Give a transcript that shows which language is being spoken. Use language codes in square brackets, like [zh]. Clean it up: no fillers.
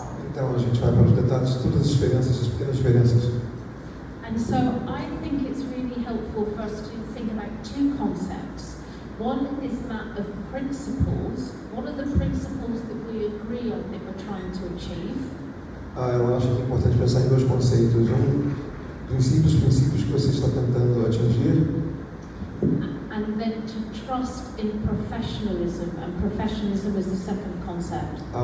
[pt] Então a gente vai para os detalhes de todas as diferenças, as pequenas diferenças. [en] And so I think it's really helpful for us to think about two concepts. One is that of principles. What are the principles that we agree on that we're trying to achieve? [pt] Eu acho que é importante pensar em dois conceitos. Princípios que você está tentando atingir. [en] And then to trust in professionalism, and professionalism is the second concept.